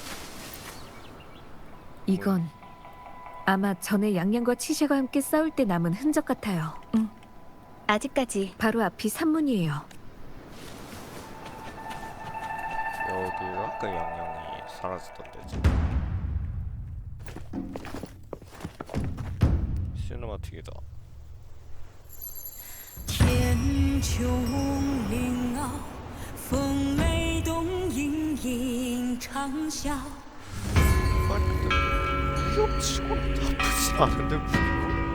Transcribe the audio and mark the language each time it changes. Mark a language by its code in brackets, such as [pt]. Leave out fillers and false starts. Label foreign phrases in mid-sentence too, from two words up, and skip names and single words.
[ko] 이건 아마 전에 양양과 치샤가 함께 싸울 때 남은 흔적 같아요. 응. 아직까지. 바로 앞이 산문이에요. 여기가 그 양양이 사라졌던 데지. 시네마틱이다. [zh] 天穹岭傲，风雷动，隐隐长啸。 [ko] 무협치고는 나쁘진 않은데 무협?